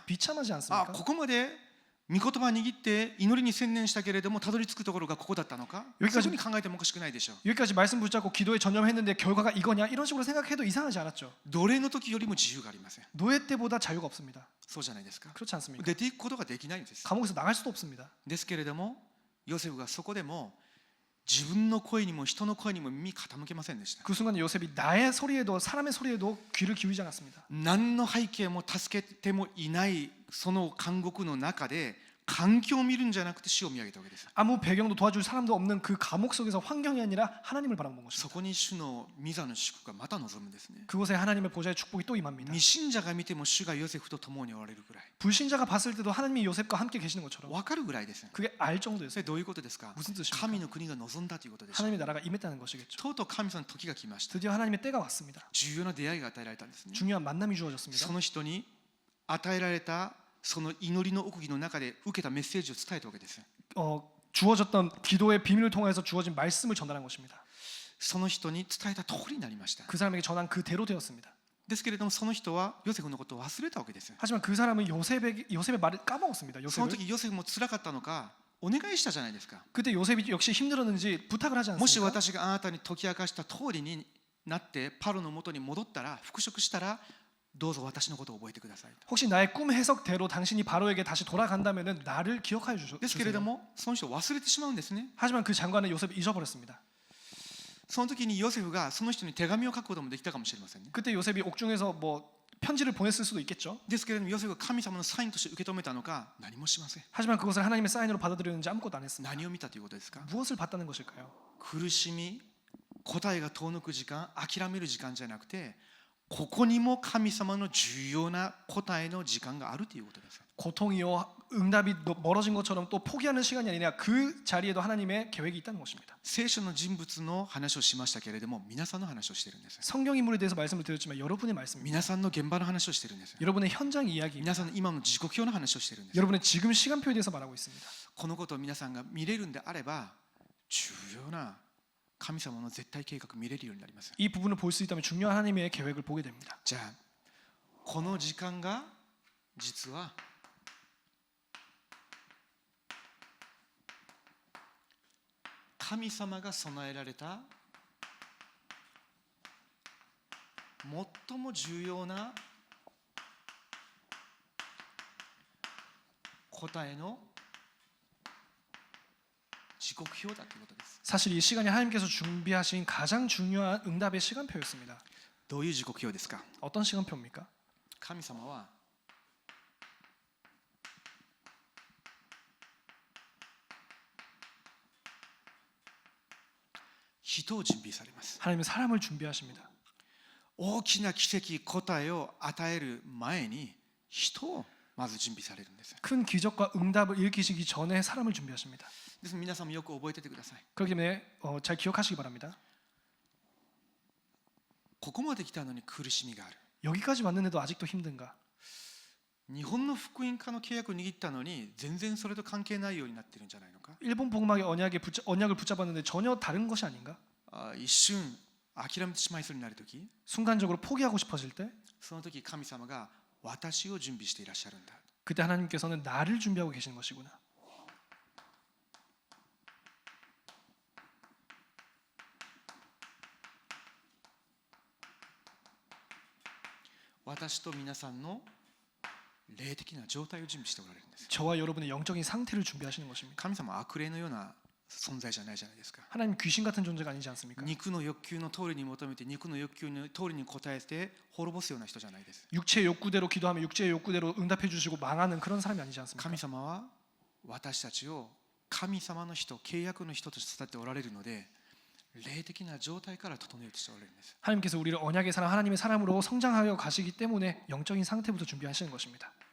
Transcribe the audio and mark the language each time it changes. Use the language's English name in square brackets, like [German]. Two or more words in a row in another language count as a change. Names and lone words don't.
[Korean] 비참하지 [Japanese] あ、 [Korean] 않습니까? [Japanese] ここまで御言葉を握って祈りに専念したけれどもたどり着くところがここだったのか、 [Korean] 여기까지 [Japanese] そういうふうに考えてもおかしくないでしょう。 [Korean] 여기까지 말씀 붙잡고 기도에 전념했는데 결과가 이거냐 이런 식으로 생각해도 이상하지 않았죠. [Japanese] 奴隷の時よりも自由がありません。 [Korean] 노예 때보다 자유가 없습니다. [Japanese] そうじゃないですか。 [Korean] 그렇지 않습니까? [Japanese] 出ていくことができないんです。 [Korean] 감옥에서 나갈 수도 없습니다. [Japanese] ですけれどもヨセフがそこでも自分の声にも人の声にも耳傾けませんでした。 [Korean] 그 순간 요셉이 나의 소리에도 사람의 소리에도 귀를 기울이지 않았습니다. [Japanese] 何の背景も助けてもいないその監獄の中で環境を見るんじゃなくて主を見上げたわけです。 [Korean] 아무 배경도 도와줄 사람도 없는 그 감옥 속에서 환경이 아니라 하나님을 바라본 [Japanese] そ [Korean] 것입니다. [Japanese] こに主の御座の祝福がまた望むんですね。 [Korean] 그곳에 하나님의 보좌의 축복이 또 임합니다. [Japanese] 未信者が見ても主がヨセフと共におられるぐらい [Korean] 불신자가 봤을 때도 하나님이 요셉과 함께 계시는 것처럼 [Japanese] 分かるぐらいです。 [Korean] 그게 알 [Japanese] そ [Korean] 정도였어요. [Japanese] れどういうことですか。 [Korean] 무슨 뜻입니까? [Japanese] 神の国が望んだということでしょう。 [Korean] 하나님의 나라가 임했다는 것이겠죠. [Japanese] とうとう神様の時が来ました。 [Korean] 드디어 하나님의 때가 왔습니다. [Japanese] 重要な出会いが与えられたんですね。 [Korean] 중요한 만남이 주어졌습니다. [Japanese] その人に与えられたその祈りの奥義の中で受けたメッセージを伝えたわけです。 [Korean] 주어졌던 기도의 비밀을 통해서 주어진 말씀을 전달한 것입니다. [Japanese] その人に伝えた通りになりました。 [Korean] 그 사람에게 전한 그대로 되었습니다. [Japanese] ですけれどもその人はヨセフのことを忘れたわけです。 [Korean] 하지만 그 사람은 요셉의 말을 까먹었습니다. [Japanese] その [Korean] 요셉을. [Japanese] 時ヨセフも辛かったのかお願いしたじゃないですか。 [Korean] 그때 요셉이 역시 힘들었는지 부탁을 하지 [Japanese] もし [Korean] 않습니까? [Japanese] 私があなたに解き明かした通りになってパロの元に戻ったら復職したらどうぞ私のことを覚えてくださいと。 [Korean] 혹시 나의 꿈 해석대로 당신이 바로에게 다시 돌아간다면은 나를 기억하여 [Japanese] ですけれど [Korean] 주세요. [Japanese] もその人を忘れてしまうんですね。 [Korean] 하지만 그 장관은 요셉을 잊어버렸습니다. [Japanese] その時にヨセフがその人に手紙を書くこともできたかもしれませんね。 [Korean] 그때 요셉이 옥중에서 뭐 편지를 보냈을 수도 있겠죠. [Japanese] ですけれどもヨセフが神様のサインとして受け止めたのか何もしません。 [Korean] 하지만 그것을 하나님의 사인으로 받아들였는지 아무것도 안 했습니다. [Japanese] 何を見たということですか。 [Korean] 무엇을 봤다는 것일까요? [Japanese] 苦しみ答えが遠のく時間諦める時間じゃなくてここにも神様の重要な答えの時間があるということです。 [Korean] 고통이요 응답이 멀어진 것처럼 또 포기하는 시간이 아니라 그 자리에도 하나님의 계획이 있다는 것입니다. [Japanese] 聖書の人物の話をしましたけれども皆さんの話をしているんです。 [Korean] 성경 인물에 대해서 말씀을 드렸지만 여러분의 말씀입니다. [Japanese] 皆さんの現場の話をしているんです。 [Korean] 여러분의 현장 이야기입니다. [Japanese] 皆さんの今の時刻表の話をしているんです。 [Korean] 여러분의 지금 시간표에 대해서 말하고 있습니다. [Japanese] このことを皆さんが見れるんであれば重要な神様の絶対計画見れるようになります。 [Korean] 이 부분을 볼 수 있다면 중요한 하나님의 계획을 보게 됩니다. [Japanese] じゃあこの時間が実は神様が備えられた最も重要な答えの時刻表だということです。 [Korean] 사실 이 시간이 하나님께서 준비하신 가장 중요한 응답의 시간표였습니다. [Japanese] どういう時刻表ですか。 [Korean] 어떤 시간표입니까? [Japanese] 神様は人を準備されます。 [Korean] 하나님은 사람을 준비하십니다. [Japanese] 大きな奇跡答えを与える前に人をまず準備されるんです。 [Korean] 큰 기적과 응답을 일으키시기 전에 사람을 준비하십니다. [Japanese] です皆さんもよく覚えててください。 [Korean] 그렇기 때문에 잘 기억하시기 바랍니다. [Japanese] ここまで来たのに苦しみがある。 [Korean] 여기까지 왔는데도 아직도 힘든가? [Japanese] 日本の福音化の契約を握ったのに全然それと関係ないようになってるんじゃないのか。 [Korean] 일본 복음학의 언약을 붙잡았는데 전혀 다른 것이 아닌가? [Japanese] 一瞬諦めてしまいそうになるとき [Korean] 순간적으로 포기하고 싶어질 때 [Japanese] その時神様が私を準備していらっしゃるんだ。 [Korean] 그때 하나님께서는 나를 준비하고 계시는 것이구나. [Japanese] 私と皆さんの霊的な状態を準備しておられるんです。 [Korean] 저와 여러분의 영적인 상태를 준비하시는 것입니다. [Japanese] 神様は悪霊のような存在じゃないじゃないですか。 [Korean] 하나님 귀신 같은 존재가 아니지 않습니까? [Japanese] 肉の欲求の通りに求めて肉の欲求の通りに応えて滅ぼすような人じゃないです。 [Korean] 육체의 욕구대로 기도하면 육체의 욕구대로 응답해 주시고 망하는 그런 사람이 아니지 않습니까? [Japanese] 神様は私たちを神様の人、契約の人として育てておられるので、霊的な状態から整えようとしておられるんです。 [Korean] 하나님께서 우리를 언약의 사람 하나님의 사람으로 성장하여 가시기 때문에 영적인 상태부터 준비하시는 것입니다.